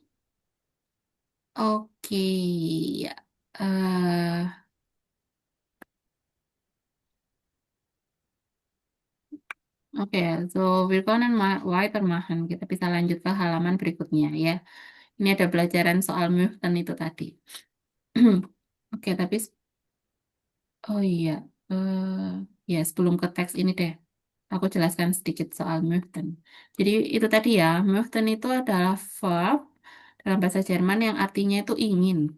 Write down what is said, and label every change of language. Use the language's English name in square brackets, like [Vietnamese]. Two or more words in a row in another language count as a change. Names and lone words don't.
[Indonesian] Oke. Ya. Oke, [German] so willkommen weitermachen. [Indonesian] Kita bisa lanjut ke halaman berikutnya ya. Ini ada pelajaran soal Muften itu tadi. Oke, tapi oh iya, ya sebelum ke teks ini deh, aku jelaskan sedikit soal Muften. Jadi itu tadi ya, Muften itu adalah verb dalam bahasa Jerman yang artinya itu ingin.